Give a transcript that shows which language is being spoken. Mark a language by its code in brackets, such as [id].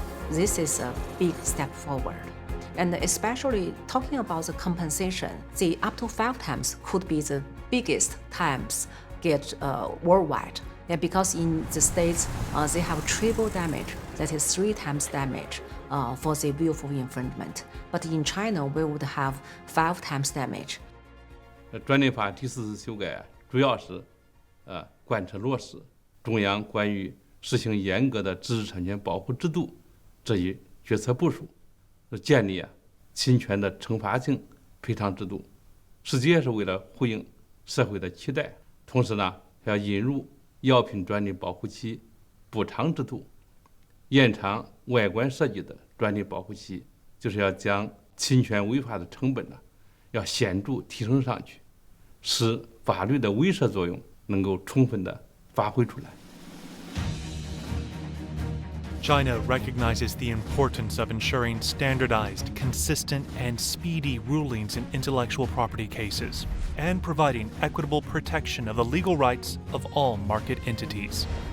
[en] This is a big step forward. And especially talking about the compensation, the up to 5 times could be the biggest times get worldwide. Yeah, because in the States, they have triple damage, that is 3 times damage for the willful infringement. But in China, we would have 5 times damage. [zh] 专利法第4次修改主要是贯彻落实中央关于实行严格的知识产权保护制度这一决策部署，建立侵权的惩罚性赔偿制度，实际也是为了回应社会的期待。同时呢，要引入药品专利保护期补偿制度，延长外观设计的专利保护期，就是要将侵权违法的成本要显著提升上去，使法律的威慑作用能够充分的发挥出来。 [en] China recognizes the importance of ensuring standardized, consistent, and speedy rulings in intellectual property cases, and providing equitable protection of the legal rights of all market entities.